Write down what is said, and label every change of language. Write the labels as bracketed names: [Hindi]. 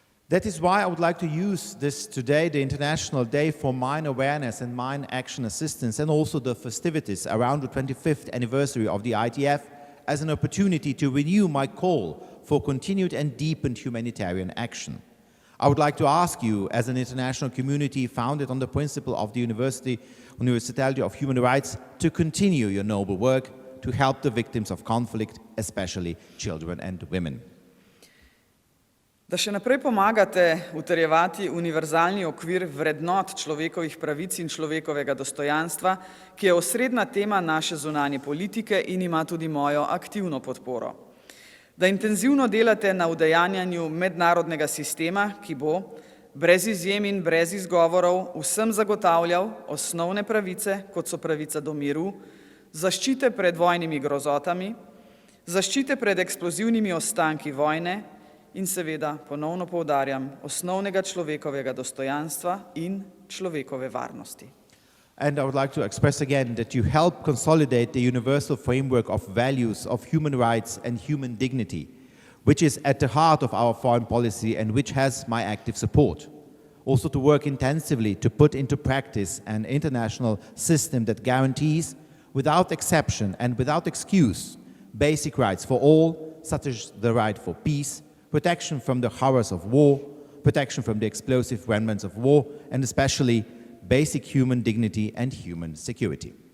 [English] That is why I would like to use this today, the International Day for Mine Awareness and Mine Action Assistance, and also the festivities around the 25th anniversary of the ITF, as an opportunity to renew my call for continued and deepened humanitarian action. I would like to ask you, as an international community founded on the principle of the Universality of Human Rights, to continue your noble work to help the victims of conflict, especially children and women. [Slovenian] Da še naprej pomagate utrjevati univerzalni okvir vrednot človekovih pravic in človekovega dostojanstva, ki je osrednja tema naše zunanje politike in ima tudi mojo aktivno podporo. Da intenzivno delate na udejanjanju mednarodnega sistema, ki bo, brez izjem in brez izgovorov, vsem zagotavljal osnovne pravice, kot so pravica do miru, zaščite pred vojnimi grozotami, zaščite pred eksplozivnimi ostanki vojne in seveda, ponovno poudarjam, osnovnega človekovega dostojanstva in človekove varnosti. [English] And I would like to express again that you help consolidate the universal framework of values of human rights and human dignity, which is at the heart of our foreign policy and which has my active support. Also to work intensively to put into practice an international system that guarantees, without exception and without excuse, basic rights for all, such as the right for peace, protection from the horrors of war, protection from the explosive remnants of war, and especially basic human dignity and human security.